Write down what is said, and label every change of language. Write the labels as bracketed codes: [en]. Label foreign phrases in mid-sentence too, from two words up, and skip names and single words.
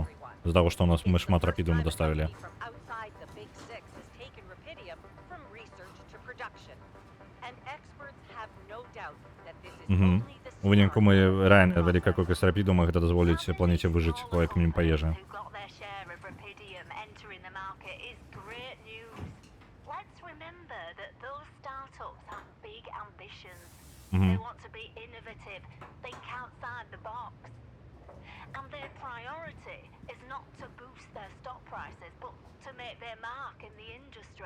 [be] З-за таго, што мы шмат рапідуму даставілі. У выніку мы рэальна вялікая колькасць рапідума, гэта дазволіць планеце выжыць як мінімум па ежы. [en] They want to be innovative, think outside the box. And their priority is not to boost their stock prices, but to make their mark in the industry.